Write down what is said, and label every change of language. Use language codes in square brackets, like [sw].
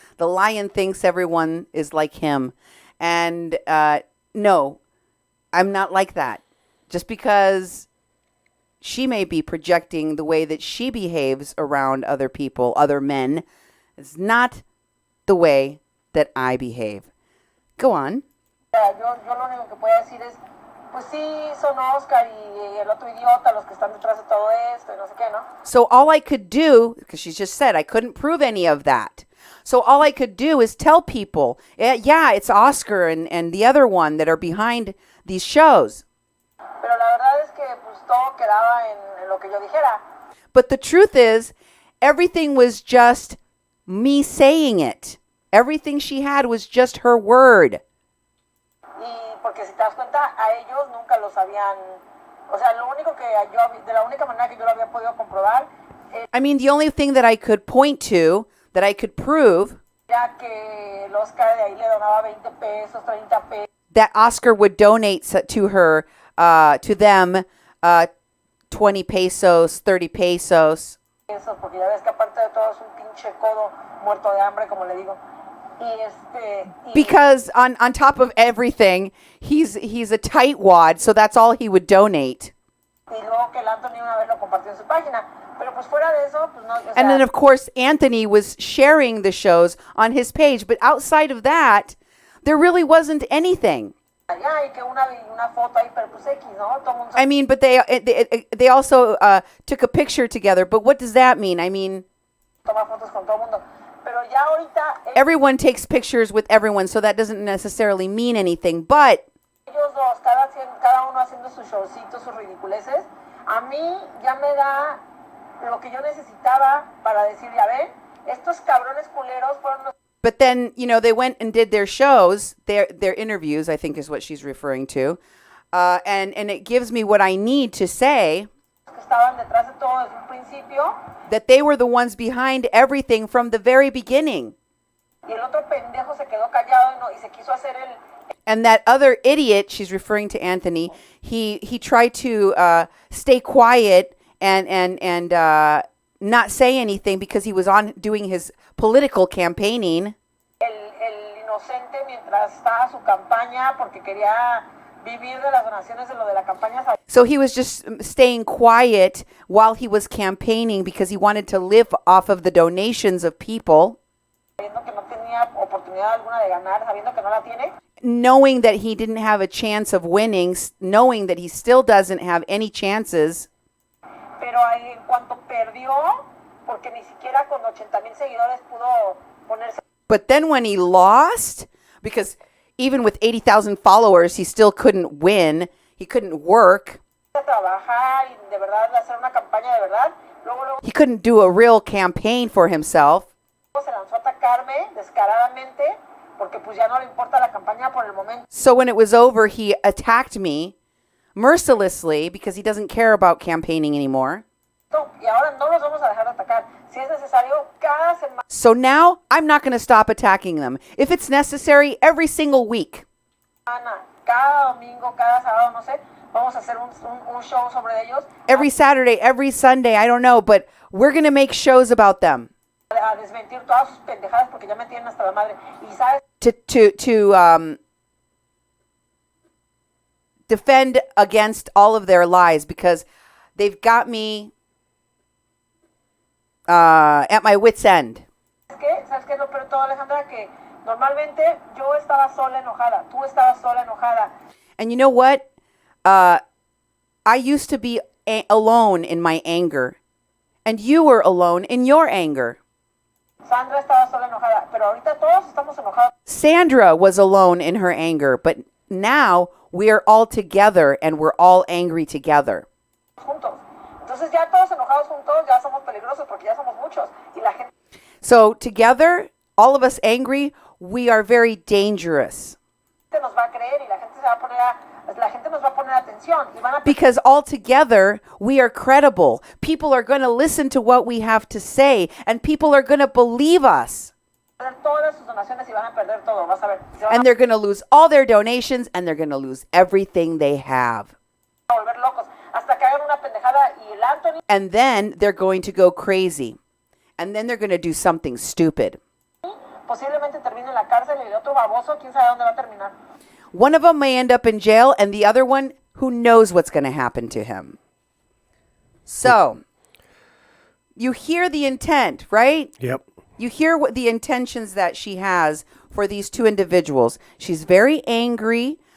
[en] The lion thinks everyone is like him. And no, I'm not like that. Just because she may be projecting the way that she behaves around other people, other men, is not the way that I behave. Go on. [es] Yo lo único que puedo decir es, pues sí, son Oscar y el otro idiota los que están detrás de todo esto y no sé qué, ¿no? [en] So all I could do, because she just said I couldn't prove any of that. So all I could do is tell people, yeah, it's Oscar and the other one that are behind these shows. [es] Pero la verdad es que pues todo quedaba en lo que yo dijera. [en] But the truth is, everything was just me saying it. Everything she had was just her word. [es] Y porque si te das cuenta, a ellos nunca los habían, o sea, lo único que yo, de la única manera que yo lo había podido comprobar, [en] I mean, the only thing that I could point to, that I could prove, [es] era que el Oscar de ahí le donaba 20 pesos, 30 pesos. [en] that Oscar would donate to her, to them, 20 pesos, 30 pesos. [es] Porque ya ves que aparte de todo es un pinche codo muerto de hambre, como le digo. Y [en] Because on top of everything, he's a tightwad, so that's all he would donate. [es] Y luego que el Anthony una vez lo compartió en su página. Pero pues fuera de eso, pues no. O sea, [en] And then, of course, Anthony was sharing the shows on his page. But outside of that, there really wasn't anything. [es] ya, y que una foto ahí, pero pues X, ¿no? Todo mundo [en] I mean, but they also took a picture together. But what does that mean? I mean, [es] toma fotos con todo mundo. Pero ya ahorita [en] everyone takes pictures with everyone, so that doesn't necessarily mean anything. But [es] ellos dos, cada uno haciendo sus showcitos, sus ridiculeces, a mí ya me da lo que yo necesitaba para decir, ya ven, estos cabrones culeros fueron los [en] But then, they went and did their shows, their interviews, I think is what she's referring to. And it gives me what I need to say [es] que estaban detrás de todo desde un principio. [en] that they were the ones behind everything from the very beginning. [es] Y el otro pendejo se quedó callado y se quiso hacer el... [en] And that other idiot, she's referring to Anthony, he tried to stay quiet and not say anything because he was on doing his political campaigning. [es] El inocente mientras estaba su campaña porque quería vivir de las donaciones de lo de la campaña. [en] So he was just staying quiet while he was campaigning because he wanted to live off of the donations of people. [es] Sabiendo que no tenía oportunidad alguna de ganar, sabiendo que no la tiene. [en] Knowing that he didn't have a chance of winning, knowing that he still doesn't have any chances. [es] Pero ahí, en cuanto perdió, porque ni siquiera con 80,000 seguidores pudo ponerse. [en] But then when he lost, because even with 80,000 followers, he still couldn't win. He couldn't work. [es] A trabajar y de verdad hacer una campaña de verdad. Luego [en] He couldn't do a real campaign for himself. [es] se lanzó a atacarme descaradamente porque pues ya no le importa la campaña por el momento. [en] So when it was over, he attacked me mercilessly because he doesn't care about campaigning anymore. [es] Y ahora no los vamos a dejar de atacar. Si es necesario, cada semana. [en] So now I'm not going to stop attacking them. If it's necessary, every single week. [es] Cada domingo, cada sábado, no sé, vamos a hacer un show sobre ellos. [en] Every Saturday, every Sunday, I don't know, but we're going to make shows about them. [es] A desmentir todas sus pendejadas porque ya me tienen hasta la madre. Y sabes, [en] To defend against all of their lies because they've got me at my wit's end. [es] ¿Sabes qué es lo peor de todo, Alejandra? Que normalmente yo estaba sola enojada, tú estabas sola enojada. [en] And you know what? I used to be alone in my anger, and you were alone in your anger. [es] Sandra estaba sola enojada, pero ahorita todos estamos enojados. [en] Sandra was alone in her anger, but now we are all together and we're all angry together. [es] Juntos. Entonces ya todos enojados juntos, ya somos peligrosos porque ya somos muchos. Y la gente [en] So together, all of us angry, we are very dangerous. [es] nos va a creer y la gente nos va a poner atención y van a [en] Because all together, we are credible. People are going to listen to what we have to say, and people are going to believe us. [es] perder todas sus donaciones y van a perder todo, vas a ver. Se van [en] And they're going to lose all their donations, and they're going to lose everything they have. [es] a volver locos hasta que hagan una pendejada y el Anthony [en] And then they're going to go crazy. And then they're going to do something stupid. [es] posiblemente termine en la cárcel y el otro baboso, quién sabe dónde va a terminar. [en] One of them may end up in jail, and the other one, who knows what's going to happen to him. So, you hear the intent, right? Yep. You hear what the intentions that she has for these two individuals. She's very angry